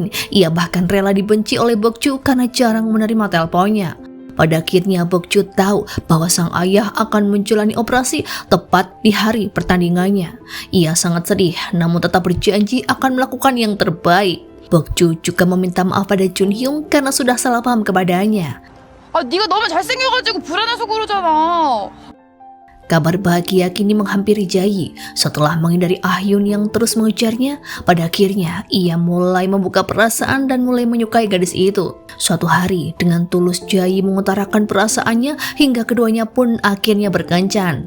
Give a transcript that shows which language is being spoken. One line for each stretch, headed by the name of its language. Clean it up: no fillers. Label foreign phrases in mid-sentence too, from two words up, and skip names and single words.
Indonesian: Ia bahkan rela dibenci oleh Bokju karena jarang menerima teleponnya. Pada akhirnya Bokju tahu bahwa sang ayah akan menjalani operasi tepat di hari pertandingannya. Ia sangat sedih namun tetap berjanji akan melakukan yang terbaik. Bokju juga meminta maaf pada Jun Hyung karena sudah salah paham kepadanya.
Korean: 네가 너무 잘생겨가지고 불안해서 그러잖아.
Indonesian: Kabar bahagia kini menghampiri Jae. Setelah menghindari Ah Yun yang terus mengejarnya, pada akhirnya ia mulai membuka perasaan dan mulai menyukai gadis itu. Suatu hari, dengan tulus Jae mengutarakan perasaannya hingga keduanya pun akhirnya berkencan.